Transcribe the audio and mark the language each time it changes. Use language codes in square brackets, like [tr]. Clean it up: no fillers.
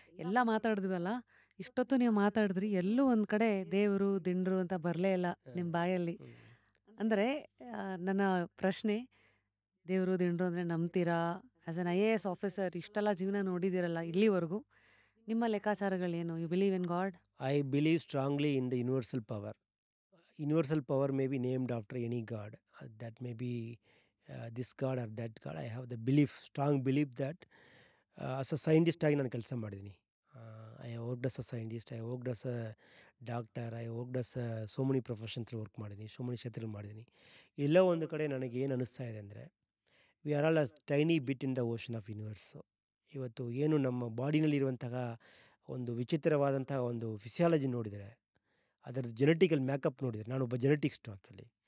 [kn] ಎಲ್ಲ ಮಾತಾಡಿದ್ವಲ್ಲ, ಇಷ್ಟೊತ್ತು ನೀವು ಮಾತಾಡಿದ್ರಿ, ಎಲ್ಲೂ ಒಂದು ಕಡೆ ದೇವರು ದಿಂಡ್ರು ಅಂತ ಬರಲೇ ಇಲ್ಲ ನಿಮ್ಮ ಬಾಯಲ್ಲಿ. ಅಂದರೆ ನನ್ನ ಪ್ರಶ್ನೆ, ದೇವರು ದಿಂಡ್ರು ಅಂದರೆ ನಂಬ್ತೀರಾ? ಆ್ಯಸ್ ಎನ್ IAS ಆಫೀಸರ್ ಇಷ್ಟೆಲ್ಲ ಜೀವನ ನೋಡಿದ್ದೀರಲ್ಲ ಇಲ್ಲಿವರೆಗೂ, ನಿಮ್ಮ ಲೆಕ್ಕಾಚಾರಗಳೇನು? [en] You believe in god? I believe strongly in the universal power. Universal power may be named after any god. That may be this god or that god. I have the belief, strong belief that as a scientist [kn] ಆಗಿ ನಾನು ಕೆಲಸ ಮಾಡಿದ್ದೀನಿ. [en] I worked as a scientist, I worked as a doctor, I worked as a so many professions [kn] work ಮಾಡಿದ್ದೀನಿ, [en] so many [kn] ಕ್ಷೇತ್ರದಲ್ಲಿ ಮಾಡಿದ್ದೀನಿ. ಎಲ್ಲೋ ಒಂದು ಕಡೆ ನನಗೆ ಏನು ಅನ್ನಿಸ್ತಾ ಇದೆ ಅಂದರೆ, [en] We are all a tiny bit in the ocean of universe. [kn] ಇವತ್ತು ಏನು ನಮ್ಮ ಬಾಡಿನಲ್ಲಿರುವಂತಹ ಒಂದು ವಿಚಿತ್ರವಾದಂತಹ ಒಂದು ಫಿಸಿಯಾಲಜಿ ನೋಡಿದರೆ, ಅದರದ್ದು ಜೆನೆಟಿಕಲ್ ಮ್ಯಾಕಪ್ ನೋಡಿದರೆ, ನಾನೊಬ್ಬ ಜೆನೆಟಿಕ್ಸ್ಟು ಆ್ಯಕ್ಚುಲಿ.